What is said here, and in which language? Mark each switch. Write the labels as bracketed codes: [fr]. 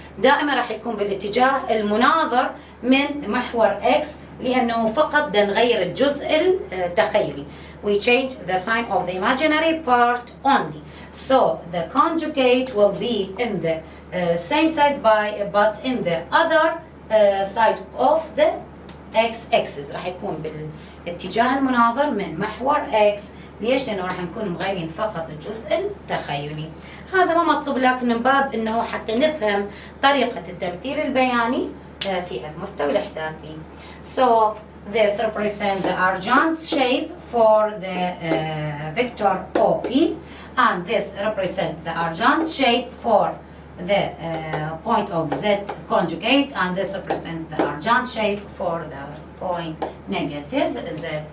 [ar] دائما راح يكون بالاتجاه المناظر من محور x لأنه فقط بدنا نغير الجزء التخيلي. [en] We change the sign of the imaginary part only. So the conjugate will be in the same side but in the other side of the x-axis. [ar] راح يكون بالاتجاه المناظر من محور x. ليش؟ لأنه راح نكون مغيرين فقط الجزء التخيلي. هذا ما مطلوب لكن من باب أنه حتى نفهم طريقة التمثيل البياني في المستوى الإحداثي. [en] So this represents the argand shape for the vector OP, and this represents the argand shape for the point of Z conjugate, and this represents the argand shape for the point negative Z.